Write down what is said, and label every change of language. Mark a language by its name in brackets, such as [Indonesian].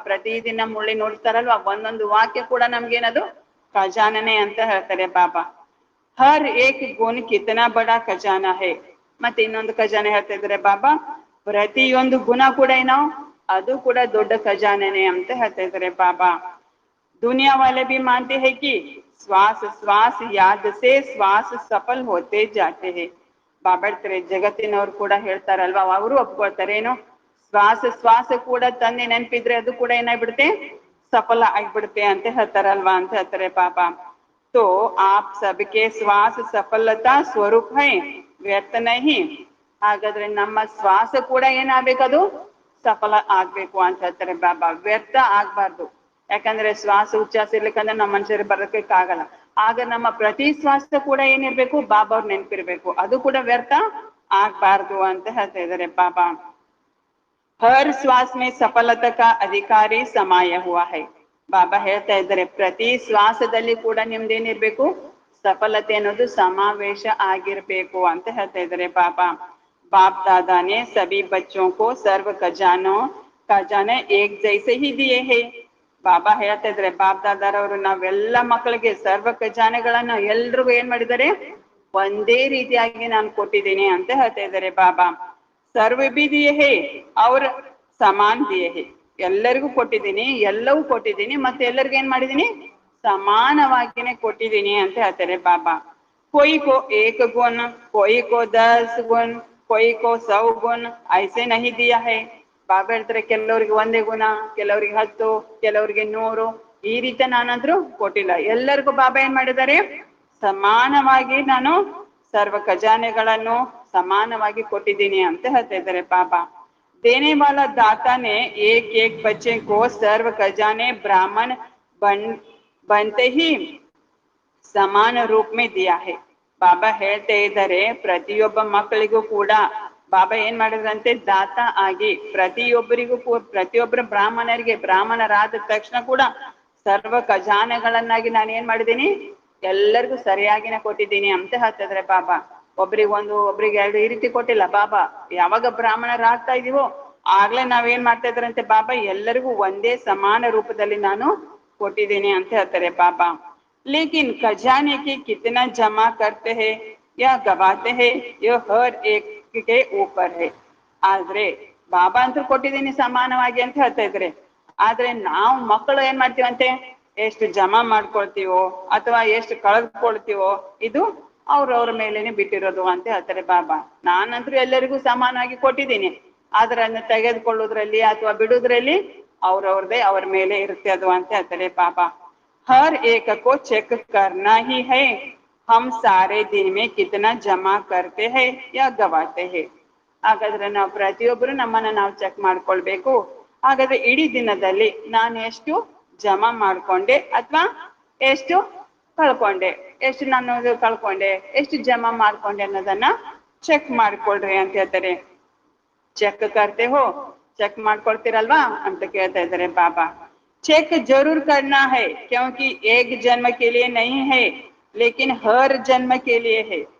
[Kannada] ಪ್ರತಿದಿನ ಮುಳ್ಳಿ ನೋಡ್ತಾರಲ್ವಾ, ಒಂದೊಂದು ವಾಕ್ಯ ಕೂಡ ನಮ್ಗೇನದು ಖಜಾನನೆ ಅಂತ ಹೇಳ್ತಾರೆ ಬಾಬಾ. [Hindi] ಹರ್ ಏಕ್ ಗುಣ ಕಿತನಾ ಬಡ ಖಜಾನ ಹೈ. [Kannada] ಮತ್ತೆ ಇನ್ನೊಂದು ಖಜಾನೆ ಹೇಳ್ತಾ ಇದ್ದಾರೆ ಬಾಬಾ, ಪ್ರತಿಯೊಂದು ಗುಣ ಕೂಡ ಅದು ಕೂಡ ದೊಡ್ಡ ಖಜಾನೆನೆ ಅಂತ ಹೇಳ್ತಾ ಇದ್ದಾರೆ ಬಾಬಾ. [Hindi] दुनिया वाले भी मानते हैं कि श्वास श्वास याद से श्वास सफल होते जाते हैं. [Kannada] ಬಾಬಾ ಹೇಳ್ತಾರೆ, ಜಗತ್ತಿನವ್ರು ಕೂಡ ಹೇಳ್ತಾರಲ್ವಾ, ಅವರು ಒಪ್ಕೊಳ್ತಾರೆ ಏನು, ಶ್ವಾಸ ಶ್ವಾಸ ಕೂಡ ತಂದೆ ನೆನಪಿದ್ರೆ ಅದು ಕೂಡ ಏನಾಗ್ಬಿಡುತ್ತೆ, ಸಫಲ ಆಗ್ಬಿಡುತ್ತೆ ಅಂತ ಹೇಳ್ತಾರಲ್ವಾ ಅಂತ ಹೇಳ್ತಾರೆ ಬಾಬಾ. [Hindi] तो आप सबके श्वास सफलता स्वरूप है, व्यर्थ नहीं. [Kannada] ಹಾಗಾದ್ರೆ ನಮ್ಮ ಶ್ವಾಸ ಕೂಡ ಏನಾಗ್ಬೇಕದು ಸಫಲ ಆಗ್ಬೇಕು ಅಂತ ಹೇಳ್ತಾರೆ ಬಾಬಾ. ವ್ಯರ್ಥ ಆಗ್ಬಾರ್ದು. ಯಾಕಂದ್ರೆ ಶ್ವಾಸ ಉಚ್ಛ್ವಾಸ ಇರ್ಲಿಕ್ಕಂದ್ರೆ ನಮ್ಮ ಮನುಷ್ಯರಿಗೆ ಬರೋದಕ್ಕೆ ಆಗಲ್ಲ. ಆಗ ನಮ್ಮ ಪ್ರತಿ ಶ್ವಾಸ ಕೂಡ ಏನಿರ್ಬೇಕು, ಬಾಬಾ ಅವ್ರು ನೆನಪಿರ್ಬೇಕು, ಅದು ಕೂಡ ವ್ಯರ್ಥ ಆಗ್ಬಾರ್ದು ಅಂತ ಹೇಳ್ತಾ ಇದ್ದಾರೆ ಬಾಬಾ. [Hindi] ಹರ್ ಶ್ವಾಸ ಮೇ ಸಫಲತಾ ಕಾ ಅಧಿಕಾರಿ ಸಮಾಯ ಹುವಾ ಹೈ. [Kannada] ಬಾಬಾ ಹೇಳ್ತಾ ಇದ್ದಾರೆ, ಪ್ರತಿ ಶ್ವಾಸದಲ್ಲಿ ಕೂಡ ನಿಮ್ದೇನಿರ್ಬೇಕು, ಸಫಲತೆ ಅನ್ನೋದು ಸಮಾವೇಶ ಆಗಿರ್ಬೇಕು ಅಂತ ಹೇಳ್ತಾ ಇದ್ದಾರೆ ಬಾಬಾ. [Hindi] ಬಾಪ್ ದಾದಾನೆ ಸಭಿ ಬಚ್ಚೋं को सर्व खजाने एक जैसे ही दिए हैं. [Kannada] ಬಾಬಾ ಹೇಳ್ತಾ ಇದ್ರೆ ಬಾಬ್ ದಾದಾರವರು ನಾವೆಲ್ಲ ಮಕ್ಕಳಿಗೆ ಸರ್ವ ಖಜಾನೆಗಳನ್ನ ಎಲ್ರಿಗೂ ಏನ್ ಮಾಡಿದ್ದಾರೆ, ಒಂದೇ ರೀತಿಯಾಗಿ ನಾನು ಕೊಟ್ಟಿದ್ದೀನಿ ಅಂತ ಹೇಳ್ತಾ ಇದ್ದಾರೆ ಬಾಬಾ. [Hindi] ಸರ್ವ ಬಿ ದಿಯೇ ಹೇ [Kannada] ಅವ್ರ ಸಮಾನ್ ದಿಯೇ ಹೇ, ಎಲ್ಲರಿಗೂ ಕೊಟ್ಟಿದ್ದೀನಿ, ಎಲ್ಲವೂ ಕೊಟ್ಟಿದ್ದೀನಿ, ಮತ್ತೆ ಎಲ್ಲರಿಗೂ ಏನ್ ಮಾಡಿದೀನಿ, ಸಮಾನವಾಗಿನೇ ಕೊಟ್ಟಿದ್ದೀನಿ ಅಂತ ಹೇಳ್ತಾರೆ ಬಾಬಾ. [Hindi] कोई को एक गुण, कोई को 10 गुण, कोई को 100 गुण, ऐसे नहीं दिया है. [Kannada] ಬಾಬಾ ಹೇಳ್ತಾರೆ ಕೆಲವರಿಗೆ 1 ಗುಣ, ಕೆಲವರಿಗೆ 10, ಕೆಲವರಿಗೆ 100, ಈ ರೀತಿ ನಾನಾದ್ರೂ ಕೊಟ್ಟಿಲ್ಲ. ಎಲ್ಲರಿಗೂ ಬಾಬಾ ಏನ್ ಮಾಡಿದ್ದಾರೆ, ಸಮಾನವಾಗಿ ನಾನು ಸರ್ವ ಖಜಾನೆಗಳನ್ನು ಸಮಾನವಾಗಿ ಕೊಟ್ಟಿದ್ದೀನಿ ಅಂತ ಹೇಳ್ತಾ ಇದ್ದಾರೆ ಬಾಬಾ. [Hindi] देने वाला दाता ने एक एक बच्चे को सर्व खजाने ब्राह्मण बनते ही ಸಮಾನ ರೂಪ ಮೇ ದಿಯಾ ಹೇ. [Kannada] ಬಾಬಾ ಹೇಳ್ತಾ ಇದ್ದಾರೆ ಪ್ರತಿಯೊಬ್ಬ ಮಕ್ಕಳಿಗೂ ಕೂಡ ಬಾಬಾ ಏನ್ ಮಾಡಿದ್ರಂತೆ, ದಾತ ಆಗಿ ಪ್ರತಿಯೊಬ್ಬರ ಬ್ರಾಹ್ಮಣರಿಗೆ, ಬ್ರಾಹ್ಮಣರಾದ ತಕ್ಷಣ ಕೂಡ ಸರ್ವ ಖಜಾನೆಗಳನ್ನಾಗಿ ನಾನು ಏನ್ ಮಾಡಿದ್ದೀನಿ, ಎಲ್ಲರಿಗೂ ಸರಿಯಾಗಿನೇ ಕೊಟ್ಟಿದ್ದೀನಿ ಅಂತ ಹೇಳ್ತಿದ್ರೆ ಬಾಬಾ. ಒಬ್ರಿಗೆ 1, ಒಬ್ರಿಗೆ 2 ಈ ರೀತಿ ಕೊಟ್ಟಿಲ್ಲ ಬಾಬಾ. ಯಾವಾಗ ಬ್ರಾಹ್ಮಣರಾಗ್ತಾ ಇದೀವೋ ಆಗ್ಲೇ ನಾವೇನ್ ಮಾಡ್ತಾ ಇದ್ರಂತೆ ಬಾಬಾ, ಎಲ್ಲರಿಗೂ ಒಂದೇ ಸಮಾನ ರೂಪದಲ್ಲಿ ನಾನು ಕೊಟ್ಟಿದ್ದೀನಿ ಅಂತ ಹೇಳ್ತಾರೆ ಬಾಬಾ. [Hindi] लेकिन खजाने की कितना जमा करते हैं या गवाते हैं ये हर एक के ऊपर है. [Kannada] ಆದ್ರೆ ಬಾಬಾ ಅಂತೂ ಕೊಟ್ಟಿದ್ದೀನಿ ಸಮಾನವಾಗಿ ಅಂತ ಹೇಳ್ತಾ ಇದ್ರೆ, ಆದ್ರೆ ನಾವು ಮಕ್ಕಳು ಏನ್ ಮಾಡ್ತೀವಂತೆ, ಎಷ್ಟು ಜಮಾ ಮಾಡ್ಕೊಳ್ತೀವೋ ಅಥವಾ ಎಷ್ಟು ಕಳೆದುಕೊಳ್ತೀವೋ ಇದು ಅವ್ರವ್ರ ಮೇಲೇನೆ ಬಿಟ್ಟಿರೋದು ಅಂತ ಹೇಳ್ತಾರೆ ಬಾಬಾ. ನಾನಂತೂ ಎಲ್ಲರಿಗೂ ಸಮಾನವಾಗಿ ಕೊಟ್ಟಿದ್ದೀನಿ, ಆದ್ರೆ ಅದನ್ನ ತೆಗೆದುಕೊಳ್ಳೋದ್ರಲ್ಲಿ ಅಥವಾ ಬಿಡುದ್ರಲ್ಲಿ ಅವ್ರವ್ರದೇ ಅವ್ರ ಮೇಲೆ ಇರುತ್ತೆ ಅದು ಅಂತ ಹೇಳ್ತಾರೆ ಬಾಬಾ. [Hindi] हर एक को चेक करना ही है हम सारे दिन में कितना जमा करते हैं या गवाते हैं. [Kannada] ಹಾಗಾದ್ರೆ ನಾವು ಪ್ರತಿಯೊಬ್ಬರು ನಮ್ಮನ್ನ ನಾವು ಚೆಕ್ ಮಾಡ್ಕೊಳ್ಬೇಕು. ಹಾಗಾದ್ರೆ ಇಡೀ ದಿನದಲ್ಲಿ ನಾನು ಎಷ್ಟು ಜಮಾ ಮಾಡ್ಕೊಂಡೆ ಅಥವಾ ಎಷ್ಟು ಕಳ್ಕೊಂಡೆ, ಎಷ್ಟು ನಾನು ಕಳ್ಕೊಂಡೆ, ಎಷ್ಟು ಜಮಾ ಮಾಡ್ಕೊಂಡೆ ಅನ್ನೋದನ್ನ ಚೆಕ್ ಮಾಡ್ಕೊಳ್ರಿ ಅಂತ ಹೇಳ್ತಾರೆ. [Hindi] ಚೆಕ್ ಕರ್ತೆ ಹೋ, [Kannada] ಚೆಕ್ ಮಾಡ್ಕೊಳ್ತೀರಲ್ವಾ ಅಂತ ಕೇಳ್ತಾ ಇದ್ದಾರೆ ಬಾಬಾ. [Hindi] चेक जरूर करना है क्योंकि एक जन्म के लिए नहीं है लेकिन हर जन्म के लिए है.